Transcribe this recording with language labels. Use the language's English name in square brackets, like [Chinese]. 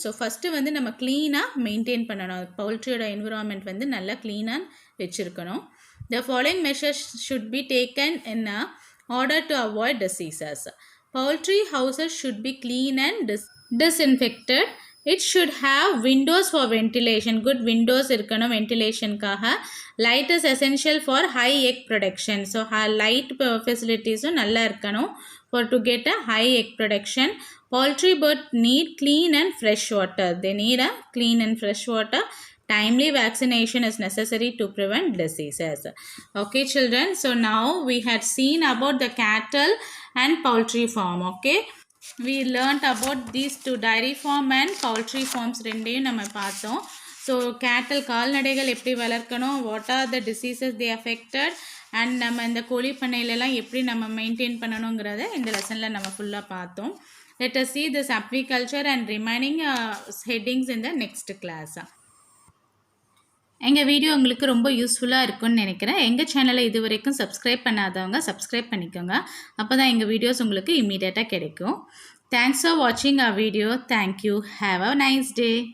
[Tamil] So first வந்து நம்ம க்ளீனாக மெயின்டைன் பண்ணணும். பவுல்ட்ரியோட என்விரான்மெண்ட் வந்து நல்லா க்ளீனாக வச்சுருக்கணும். [English] The following measures should be taken in order to avoid diseases. Poultry houses should be clean and disinfected. It should have windows for ventilation. Good windows [Tamil] இருக்கணும் வென்டிலேஷனுக்காக. [English] Light is essential for high egg production. So light facilitiesum நல்லா இருக்கணும் for to get a high egg production. Poultry bird need clean and fresh water. They need a clean and fresh water. Timely vaccination is necessary to prevent diseases. Okay children, so now we had seen about the cattle and poultry farm. Okay, we learnt about these two, dairy farm and poultry farms [Tamil] ரெண்டையும் நம்ம பார்த்தோம். So கேட்டல் கால்நடைகள் எப்படி வளர்க்கணும், [English] what are the diseases they affected [Tamil] and நம்ம இந்த கோழி பண்ணையிலலாம் எப்படி நம்ம மெயின்டைன் பண்ணணுங்கிறத இந்த லெசனில் நம்ம ஃபுல்லாக பார்த்தோம். [English] Let us see this apiculture and remaining headings in the next class. [Tamil] எங்கள் வீடியோ உங்களுக்கு ரொம்ப யூஸ்ஃபுல்லாக இருக்கும்னு நினைக்கிறேன். எங்கள் சேனலை இது வரைக்கும் சப்ஸ்கிரைப் பண்ணாதவங்க சப்ஸ்கிரைப் பண்ணிக்கோங்க. அப்போ தான் எங்கள் வீடியோஸ் உங்களுக்கு இம்மீடியட்டாக கிடைக்கும். [English] Thanks for வாட்சிங் அவர் video. Thank you. Have a nice day.